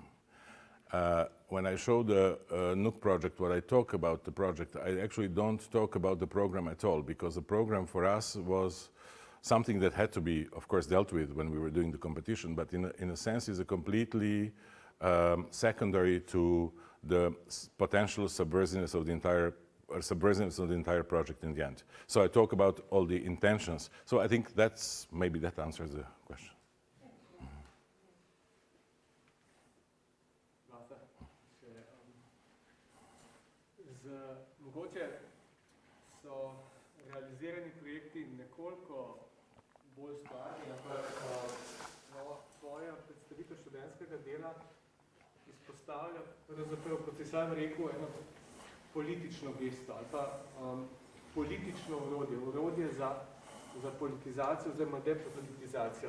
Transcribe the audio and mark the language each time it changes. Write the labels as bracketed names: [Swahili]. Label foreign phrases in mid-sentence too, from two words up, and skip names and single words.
[English] When I show the Nook project, when I talk about the project, I actually don't talk about the program at all, because the program for us was something that had to be, of course, dealt with when we were doing the competition, but in a sense is a completely secondary to the potential subversiveness of the entire project in the end. So I talk about all the intentions. So I think maybe that answers the question. [Slovenian] Vasa, mogoče so realizirani projekti nekoliko bolj stvarni, ampak tvoja predstavitev študentskega dela izpostavlja, pravzaprav, kot si sam rekel, eno politično gesto ali pa politično orodje za politizacijo oziroma depolitizacijo.